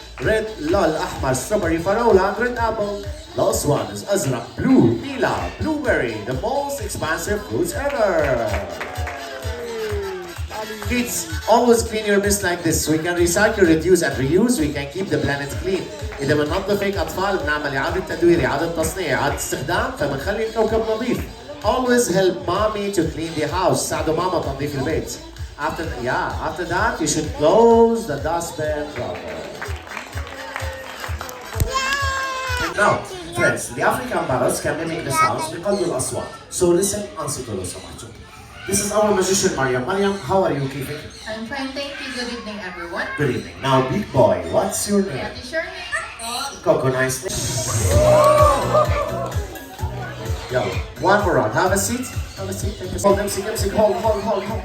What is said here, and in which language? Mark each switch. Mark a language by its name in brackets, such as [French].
[English] Red لول أحمر strawberry فراولة and red apple. Last one is أزرق blue نيلا blueberry, the most expensive fruits ever. Kids, always clean your mess like this. We can recycle, reduce and reuse. We can keep the planet clean. [Arabic] إذا بننظف هيك أطفال بنعمل إعادة تدوير، إعادة تصنيع، إعادة استخدام، فبنخلي الكوكب نظيف. [English] Always help mommy to clean the house. [Arabic] ساعدوا ماما تنظيف البيت. [English] After that, you should close the dustbin properly. Now, friends, the African parrots can mimic the sounds بقلب الأصوات. So listen, أنصتوا لو سمحتوا. This is our magician Mariam. Mariam, how are you keeping? I'm fine, thank you. Good evening, everyone. Good evening. Now, big boy, what's your name? What is your name? Coco, nice name. Yo, one more round. Have a seat. Have a seat. Take a seat. Hold, MC. Hold.